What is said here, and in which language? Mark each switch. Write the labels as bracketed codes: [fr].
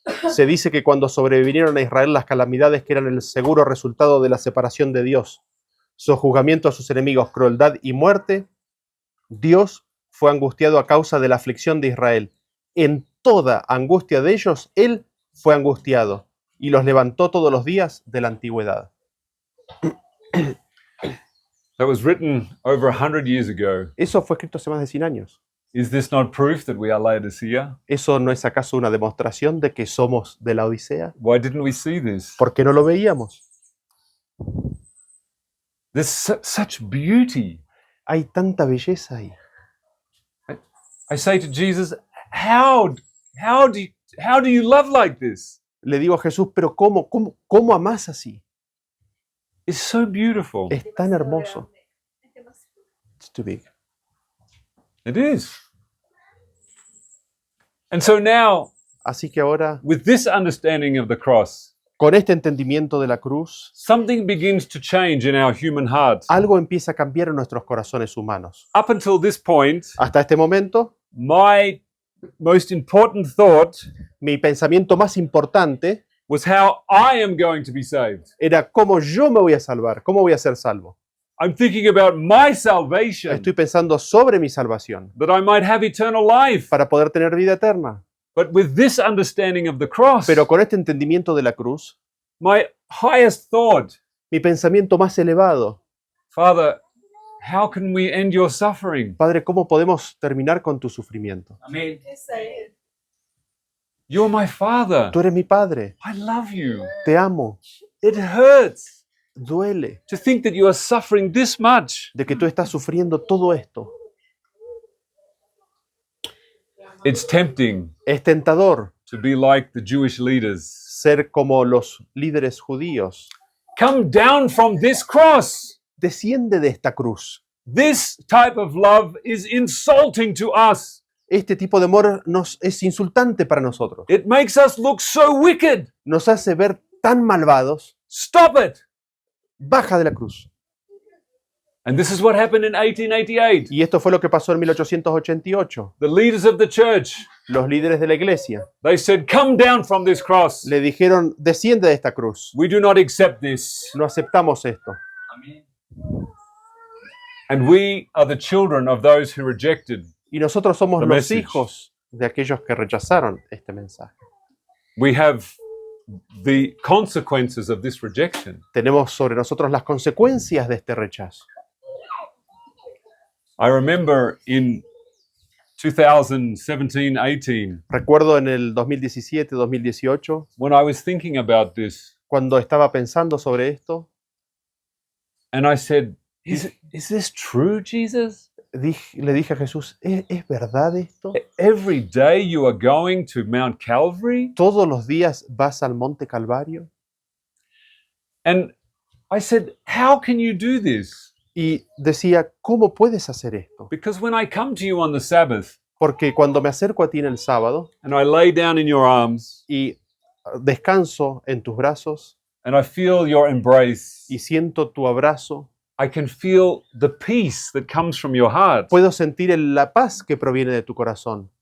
[es] Se dice que cuando sobrevinieron a Israel las calamidades que eran el seguro resultado de la separación de Dios, su juzgamiento a sus enemigos, crueldad y muerte, Dios fue angustiado a causa de la aflicción de Israel. En toda angustia de ellos, Él fue angustiado y los levantó todos los días de la antigüedad. [en] That was written over 100 years ago. [es] Eso fue escrito hace más de 100 años. [en] Is this not proof that we are Laodicea? [es] ¿Eso no es acaso una demostración de que somos de la Odisea? [en] Why didn't we see this? [es] ¿Por qué no lo veíamos? [en] There's such beauty. [es] Hay tanta belleza ahí. [en] I say to Jesus, how do you love like this? [es] Le digo a Jesús, pero ¿cómo amás así? [en] It's so beautiful. [es] Es tan hermoso. [en] It's too big. It is. And so now, [es] Así que ahora, [en] with this understanding of the cross, [es] con este entendimiento de la cruz, [en] something begins to change in our human hearts. [es] algo empieza a cambiar en nuestros corazones humanos. [en] Up until this point, [es] Hasta este momento, [en] my most important thought [es] mi pensamiento más importante [en] was how I am going to be saved. [es] era cómo yo me voy a salvar, cómo voy a ser salvo. [en] I'm thinking about my salvation, [es] Estoy pensando sobre mi salvación [en] that I might have eternal life. [es] para poder tener vida eterna. [en] But with this understanding of the cross, [es] Pero con este entendimiento de la cruz, [en] my highest thought, [es] mi pensamiento más elevado, [en] Father, how can we end your suffering? [es] Padre, ¿cómo podemos terminar con tu sufrimiento? Amén. [en] You're my Father. [es] Tú eres mi Padre, [en] I love you. [es] te amo, [en] It hurts [es] duele [en] to think that you are suffering this much. [es] de que tú estás sufriendo todo esto. [en] It's tempting [es] Es tentador [en] to be like the Jewish leaders. [es] ser como los líderes judíos. [en] Come down from this cross. [es] Desciende de esta cruz. [en] This type of love is insulting to us. [es] Este tipo de amor es insultante para nosotros. [en] It makes us look so wicked. [es] Nos hace ver tan malvados. [en] Stop it. [es] Baja de la cruz. [en] And this is what happened in 1888. [es] Y esto fue lo que pasó en 1888. [en] The leaders of the church, [es] Los líderes de la iglesia [en] they said, come down from this cross. [es] le dijeron, desciende de esta cruz. [en] We do not accept this. [es] No aceptamos esto. Amén. [en] And we are the children of those who rejected. [es] Y nosotros somos [en] The [es] los [en] message. [es] hijos de aquellos que rechazaron este mensaje. [en] We have the consequences of this rejection. [es] Tenemos sobre nosotros las consecuencias de este rechazo. [en] I remember in 2017-18, [es] Recuerdo en el 2017-2018, [en] when I was thinking about this, [es] cuando estaba pensando sobre esto, [en] and I said, is this true, Jesus? [es] le dije a Jesús, ¿es verdad esto? [en] Every day you are going to Mount Calvary? [es] ¿Todos los días vas al Monte Calvario? [en] And I said, how can you do this? [es] Y decía, ¿cómo puedes hacer esto? [en] Because when I come to you on the Sabbath [es] Porque cuando me acerco a ti en el sábado [en] and I lay down in your arms [es] y descanso en tus brazos [en] and I feel your embrace, [es] y siento tu abrazo, [en] I can feel the peace that comes from your heart. [es] puedo sentir la paz que proviene de tu corazón.